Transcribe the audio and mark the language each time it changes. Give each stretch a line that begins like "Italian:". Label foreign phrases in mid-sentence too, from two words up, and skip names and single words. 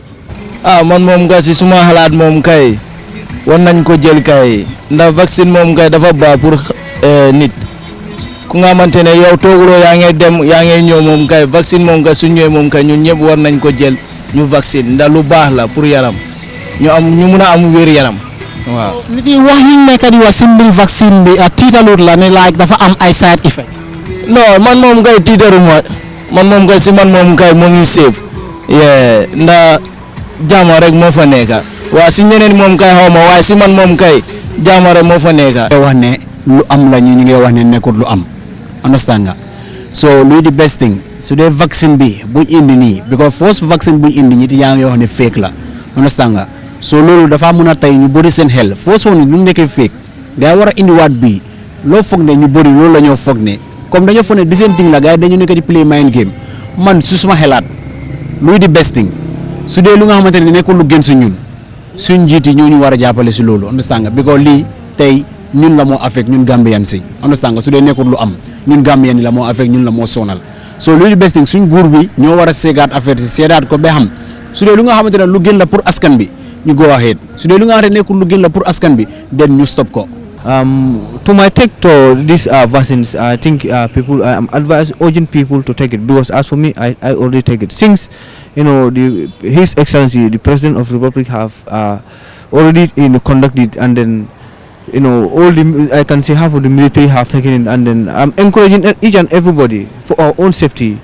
Wolof: man moom nga si suma xalaat moom kay war nañ ko jël kay ndax vaccine moom kay dafa baax pour nit ku nga xamante ne yow tooguloo yaa ngi dem yaa ngi ñëw moom kay vaccine moom kay su ñëwee moom kay ñun ñëpp war nañ ko jël ñu vaccine ndax lu baax la pour yaram ñu mun a am wér yaram waaw nit yi wax yi nekk di wax simbul vaccine bi tiitalut la ne like dafa am ay
English: side effect
Wolof: non man moom kay tiitaruma man moom kay si man moom kay moo ngi safe ndax jaama rek moo fa nekka waa si ñeneen moom kay xaw ma waaye si man moom kay jaama rek moo fa nekka wax ne lu am la ñu ngi wax ne nekkul lu am understand nga so luy di
English: best thing
Wolof: su dee vaccine bi buñ indi nii
English: because first vaccine
Wolof: buñ indi ñi yaa ngi wax ne fake la understand nga so loolu dafa mën a tey ñu bëri seen xel foo soo ni lu nekkee fake gaa war a indiwaat bii loo foog ne ñu bëri loolu la ñoo foog ne comme dañoo foog ne
English: the same
Wolof: thing la gaa yi dañu nekk di
English: play mind game
Wolof: man su suma xelaat luy di
English: best thing
Wolof: su dee lu nga xamante ne nekkul lu gën si ñun suñ njiit yi ñoo ñu war a jàppale si loolu understand nga because lii tey ñun la moo affect ñun Gambian si understand nga su dee nekkul lu am ñun Gambian la moo affect ñun la moo sonal so luy di
English: best thing
Wolof: suñ guur bi ñoo war a seegaat affaire si seedaat ko ba xam su dee lu nga xamante ne lu gën la pour askan bi
English: you go ahead. So they don't have to look in the
Wolof: askan bi,
English: then you stop ko. To my take to these vaccines, I think people, I'm advise urging people to take it, because as for me, I already take it. Since His Excellency, the President of the Republic, have already conducted and then all the, I can say half of the military have taken it, and then I'm encouraging each and everybody for our own safety.